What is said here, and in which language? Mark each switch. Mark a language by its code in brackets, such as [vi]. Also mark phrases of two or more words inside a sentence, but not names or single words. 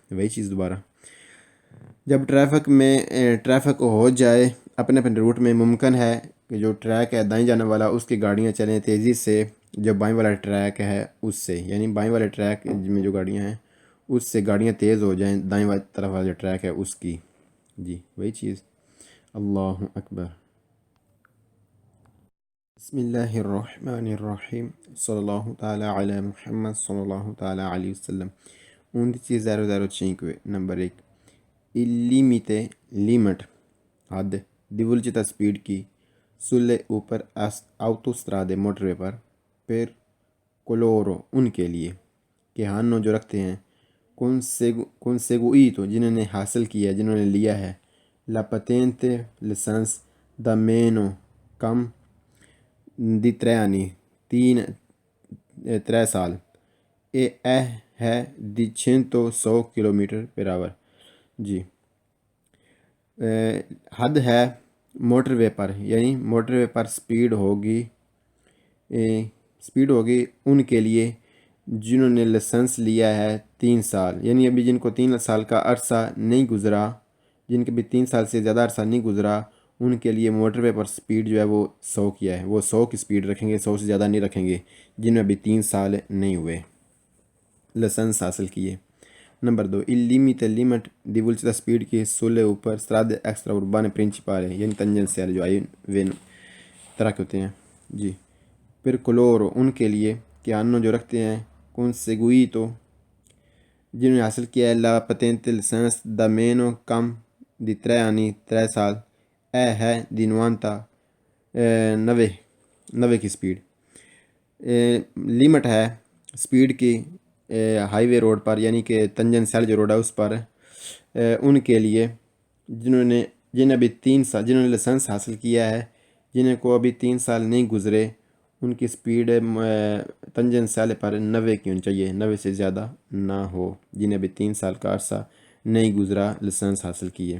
[ur] وہی چیز دوبارہ جب ٹریفک ہو جائے اپنے اپنے روٹ میں، ممکن ہے کہ جو ٹریک ہے دائیں جانے والا اس کی گاڑیاں چلیں تیزی سے جو بائیں والا ٹریک ہے اس سے، یعنی بائیں والے ٹریک میں جو گاڑیاں ہیں اس سے گاڑیاں تیز ہو جائیں دائیں والی طرف والا جو ٹریک ہے اس کی۔ جی وہی چیز۔ اللہ اکبر۔ [ar] بسم اللہ الرحمن الرحیم، صلی اللہ تعالی علی محمد صلی اللہ تعالی علیہ وسلم۔ [ur] 11.005 نمبر 1، [it] il limite limit حد di velocità speed کی sulle اوپر [ur] autostrade موٹر وے پر [it] per coloro [ur] ان کے لیے [it] che hanno [ur] جو رکھتے ہیں conseguito جنہوں نے حاصل کیا جنہوں نے لیا ہے [it] la patente [ur] license [it] da meno [ur] کم [it] di 3 anni [ur] 3 سال e ہے di 100 کلومیٹر پر آور۔ جی حد ہے موٹر وے پر، یعنی موٹر وے پر سپیڈ ہوگی ان کے لیے جنہوں نے لائسنس لیا ہے 3 سال، یعنی ابھی جن کو 3 سال کا عرصہ نہیں گزرا، جن کے بھی 3 سال سے زیادہ عرصہ نہیں گزرا، ان کے لیے موٹر وے پر سپیڈ جو ہے وہ 100 کیا ہے، وہ 100 کی سپیڈ رکھیں گے، 100 سے زیادہ نہیں رکھیں گے جن میں ابھی 3 سال نہیں ہوئے۔ لائسنس حاصل کیے۔ نمبر 2 [it] il limite di velocità [ur] speed [it] che sulle [ur] اوپر [it] strade extraurbane principali [ur] یعنی تنجنسیال جو آئی وین طرح کے ہوتے ہیں جی۔ [it] per coloro [ur] ان کے لیے [it] che hanno [ur] جو رکھتے ہیں conseguito جنہوں نے حاصل کیا ہے [it] la patente licenza da meno [ur] کم [it] di 3 anni [ur] 3 سال ہے di 90 90 کی سپیڈ لیمٹ ہے سپیڈ کی ہائی وے روڈ پر یعنی کہ تنجنسیال جو روڈ ہے اس پر ان کے لیے جنہیں ابھی 3 سال جنہوں نے لائسنس حاصل کیا ہے جنہیں کو ابھی 3 سال نہیں گزرے ان کی سپیڈ تنجنسیال پر 90 کی ہونی چاہیے، 90 سے زیادہ نہ ہو جنہیں ابھی 3 سال کا عرصہ نہیں گزرا لائسنس حاصل کیے۔